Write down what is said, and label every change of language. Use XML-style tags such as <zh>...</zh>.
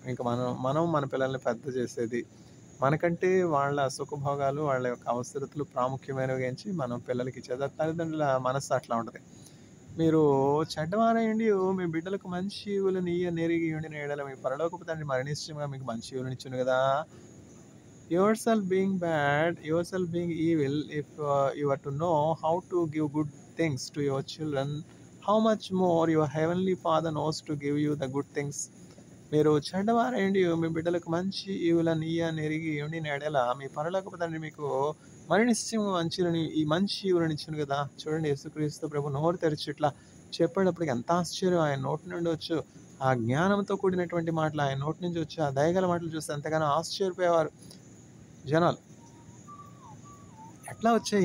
<te>ఇంకా మనం మన పిల్లల్ని పెద్ద చేసేది. మనకంటే వాళ్ళ సుఖభోగాలు, వాళ్ళ యొక్క అవసరతలు ప్రాముఖ్యమైనవి ఎంచి మనం పిల్లలకి ఇచ్చేది. తల్లిదండ్రుల మనస్సు అట్లా ఉంటుంది. మీరు చెడ్డవారయండి మీ బిడ్డలకు మంచి ఈవులను నెరిగి ఉండిన ఎడల మీ పరలోకపు తండ్రి మరణిశ్చయంగా మీకు మంచి ఈవులను ఇచ్చును కదా.</te> <en>yourself being bad, yourself being evil, if you are to know how to give good things to your children, how much more your heavenly Father knows to give you the good things.</en> <te>మీరు చెడ్డవారేండి మీ బిడ్డలకు మంచి ఈవులను నెరిగి ఉండిన ఎడల మీ పరలోకపు తండ్రి మీకు మరి నిశ్చయంగా మంచిని ఈ మంచి ఈవులను ఇచ్చాను కదా. చూడండి యేసుక్రీస్తు ప్రభు నోరు తెరిచి ఇట్లా చెప్పేటప్పటికి ఎంత ఆశ్చర్యం. ఆయన నోటి నుండి వచ్చు ఆ జ్ఞానంతో కూడినటువంటి మాటలు, ఆయన నోటి నుంచి వచ్చి ఆ దయగల మాటలు చూస్తే ఎంతగానో ఆశ్చర్యపోయేవారు జనాలు. ఎట్లా వచ్చాయి?</te>